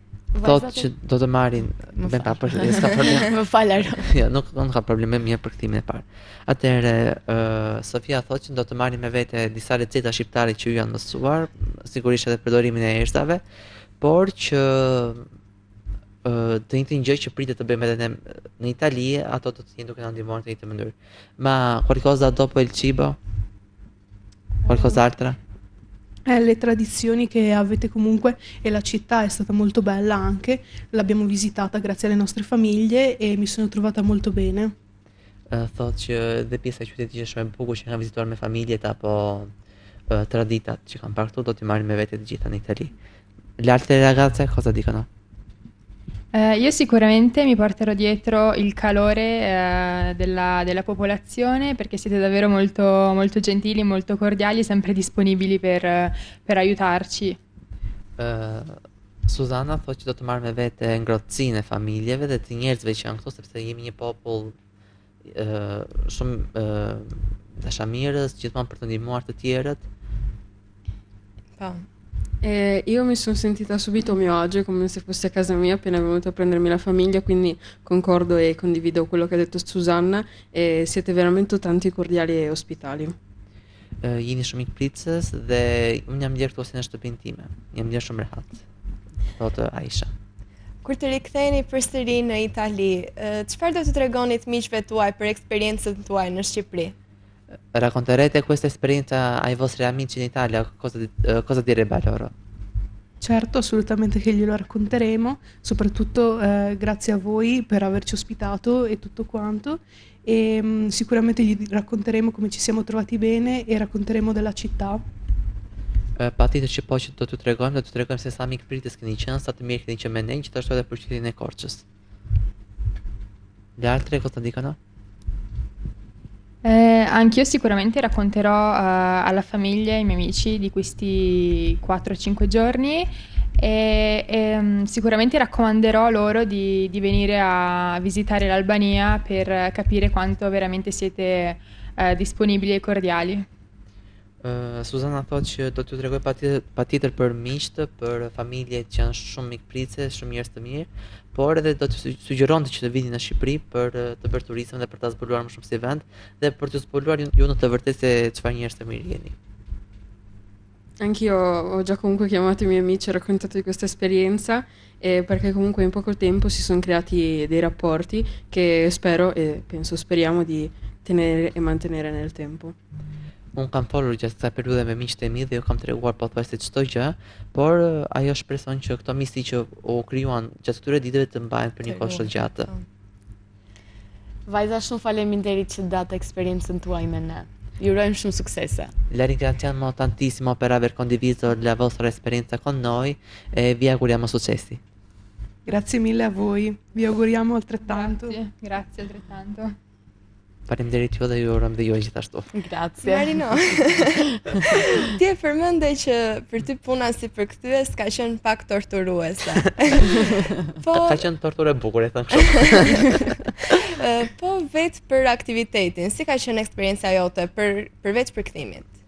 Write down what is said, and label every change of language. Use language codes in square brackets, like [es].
[sq] Thot që do të marrin me pa për s'ka problem. Më falë. Jo, nuk ka problem, mirë për kthimin e parë. Atëherë Sofia thot që do të marrin me vete disa receta shqiptare që ju janë mësuar, sigurisht edhe përdorimin e erëzave, por që të njëjtin gjë që pritet të bëjmë edhe ne në Itali, ato do të jenë duke na ndihmuar në një mënyrë. [it] Ma qualcosa dopo il cibo? Qualcos'altro? Le tradizioni che avete comunque e la città è stata molto bella anche, l'abbiamo visitata grazie alle nostre famiglie e mi sono trovata molto bene. [sq] Thotë që dhe pjesa e qytetit është shumë e bukur që kanë vizituar me familjet apo traditat që kanë parë këtu do t'i marrin me vete të gjitha në Itali. [it] Le altre ragazze cosa dicono? Io sicuramente mi porterò dietro il calore della popolazione perché siete davvero molto, molto gentili, molto cordiali, sempre disponibili per aiutarci. [sq] Suzana thotë që do të marrë me vete ngrohtësinë e familjeve dhe të njerëzve që janë këtu sepse jemi një popull shumë dashamirës, gjithmonë për të ndihmuar të tjerët. Po. [it] Io mi sono sentita subito a mio agio, come se fosse a casa mia, appena venuta a prendermi la famiglia, quindi concordo e condivido quello che ha detto Susanna e siete veramente tanti cordiali e ospitali. [sq] Jeni shumë ikpritës dhe unë jam ndjerë këtu si në shtëpinë time. Jam ndjerë shumë rehat. Thotë Aisha. Kur të riktheheni përsëri në Itali, çfarë do të tregonit miqve tuaj për eksperiencën tuaj në Shqipëri? [it] Racconterete questa esperienza ai vostri amici in Italia? Cosa direbbe a loro? Certo, assolutamente che glielo racconteremo, soprattutto grazie a voi per averci ospitato e tutto quanto. E sicuramente gli racconteremo come ci siamo trovati bene e racconteremo della città. [sq] Patjetër që po që do t'ju tregojmë se sa mikpritës keni qenë, sa të mirë keni qenë me ne, gjithashtu edhe për qytetin e Korçës. [it] Gli altri cosa dicono? Anch'io sicuramente racconterò alla famiglia e ai miei amici di questi 4-5 giorni e sicuramente raccomanderò loro di venire a visitare l'Albania per capire quanto veramente siete disponibili e cordiali. [sq] Suzana thotë që do t'ju tregoj patjetër për miqtë, për familje që janë shumë mikpritëse, shumë njerëz të mirë, por edhe do t'ju sugjeronte që të vini në Shqipëri për të bërë turizëm dhe për ta zbuluar më shumë si vend dhe për t'ju zbuluar ju në të vërtetë se çfarë njerëz të mirë jeni. [it] Anch'io ho già comunque chiamato i miei amici e raccontato di questa esperienza perché comunque in poco tempo si sono creati dei rapporti che spero e speriamo di tenere e mantenere nel tempo. [sq] Unë kam folur gjatë kësaj periudhe me miqtë e mi dhe ju kam treguar pothuajse çdo gjë, por ajo shpreson që këto miqësi që u krijuan gjatë këtyre ditëve të mbahen për një kohë shumë gjatë. Vajza, shumë faleminderit që date eksperiencën tuaj me ne. Ju urojmë shumë suksese. [it] La ringraziamo tantissimo per aver condiviso la vostra esperienza con noi e vi auguriamo successi. Grazie mille a voi, vi auguriamo altrettanto. Grazie altrettanto. [sq] Faleminderit ju dhe ju urojmë dhe ju gjithashtu. [it] Grazie. Marino. [sq] Ti e përmende që për ty puna si përkthyes ka qenë pak torturuese. Ka qenë torturë e bukur, e thënë kështu. Po vetë për aktivitetin, si ka qenë eksperienca jote përveç përkthimit?